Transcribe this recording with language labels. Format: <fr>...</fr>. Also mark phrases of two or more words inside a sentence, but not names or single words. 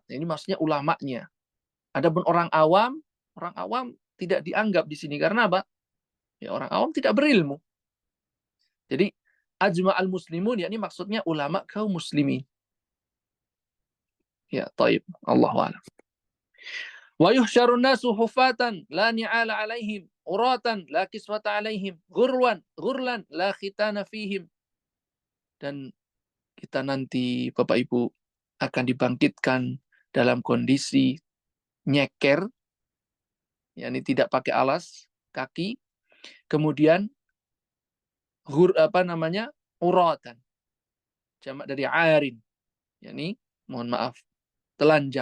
<id>Ini maksudnya ulamanya. Adapun orang awam tidak dianggap di sini karena apa? Ya, orang awam tidak berilmu. Jadi</id> <ar>أجمع المسلمون,</ar> <id>yakni maksudnya ulama kaum muslimin. Ya, taib.</id> <ar>الله أعلم. ويحشر الناس حفاة لا نعال عليهم عراة لا كسوة عليهم غرلا لا ختان فيهم.</ar> <id>Dan kita nanti Bapak Ibu akan dibangkitkan dalam kondisi nyeker, yakni tidak pakai alas kaki, kemudian uratan, jamak dari arin, yakni mohon maaf, telanjang.</id>